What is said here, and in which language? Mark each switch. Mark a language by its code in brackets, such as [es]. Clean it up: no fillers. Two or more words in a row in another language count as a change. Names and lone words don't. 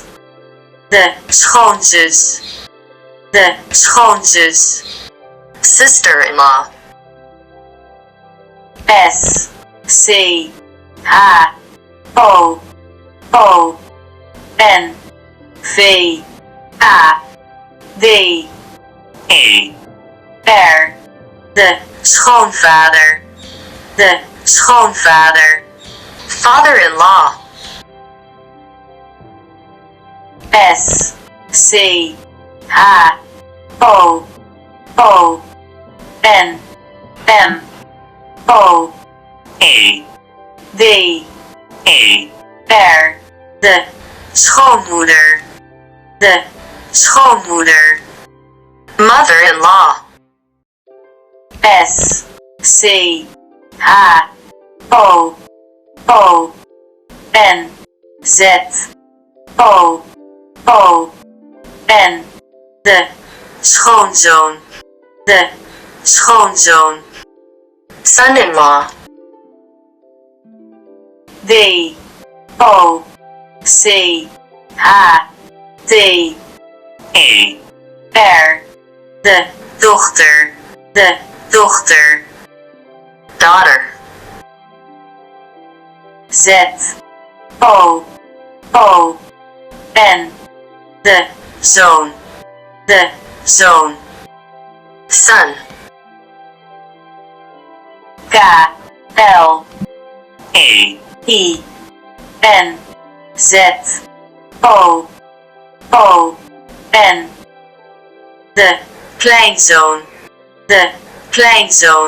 [nl] De schoonzus. De schoonzus. [en] Sister-in-law. [nl] S C H O O N V A D E R. De schoonvader. De schoonvader. [en] Father-in-law. [nl] S C H O O N M O E D E R. De schoonmoeder. De schoonmoeder. [en] Mother-in-law. [nl] S C H O O N Z O O N. De schoonzoon. De schoonzoon. [en] Son-in-law. [nl] D O C H T E R. De dochter. De dochter. [en] Daughter. [nl] Z O O N. De zoon. De zoon. [en] Son. [nl] K L E I N Z O O N. De kleinzoon. De kleinzoon.